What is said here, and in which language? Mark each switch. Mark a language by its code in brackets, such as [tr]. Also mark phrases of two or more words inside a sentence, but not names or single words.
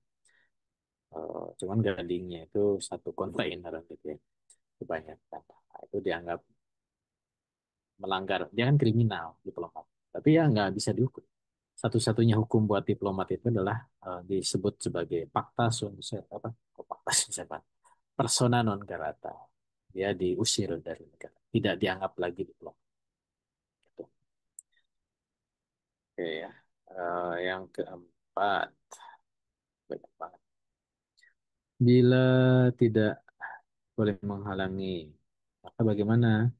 [id] Cuman gadingnya itu satu kontainer gitu ya, kebanyakan. Nah, itu dianggap melanggar, dia kan kriminal diplomat. Tapi ya nggak bisa dihukum. Satu-satunya hukum buat diplomat itu adalah disebut sebagai [la] pacta sunt [id] apa? [la] Oh, pacta sunt servanda. Persona non grata. [id] Dia diusir dari negara, tidak dianggap lagi diplomat. Gitu. Oke ya. Yang keempat, banyak banget. Bila tidak boleh menghalangi, maka bagaimana?